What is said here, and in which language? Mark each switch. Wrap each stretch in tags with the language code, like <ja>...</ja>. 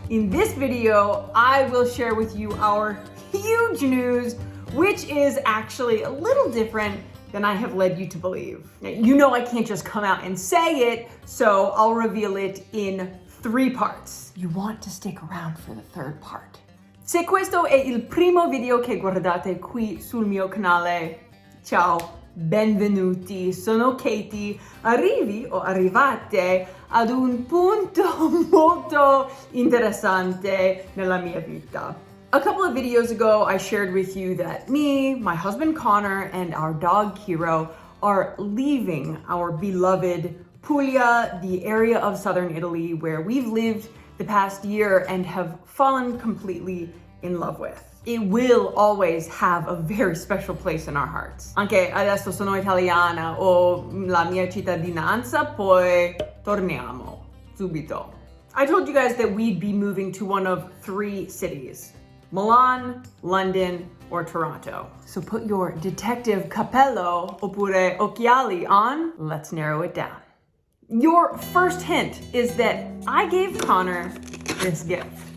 <en>In this video, I will share with you our huge news, which is actually a little different than I have led you to believe. Now, you know I can't just come out and say it, so I'll reveal it in 3 parts. You want to stick around for the 3rd part.</en> <it>Se questo è il primo video che guardate qui sul mio canale, ciao, benvenuti, sono Katie. Arrivi o arrivate ad un punto molto interessante nella mia vita.</it> <en>A couple of videos ago, I shared with you that me, my husband Connor, and our dog Kiro are leaving our beloved Puglia, the area of southern Italy where we've lived the past year and have fallen completely in love with. It will always have a very special place in our hearts.</en> <it>Anche adesso sono italiana, ho la mia cittadinanza, poi torniamo subito.</it> <en>I told you guys that we'd be moving to one of 3 cities: Milan, London, or Toronto. So put your detective</en> <it>cappello oppure occhiali</it> <en>on. Let's narrow it down. Your first hint is that I gave Connor this gift.</en>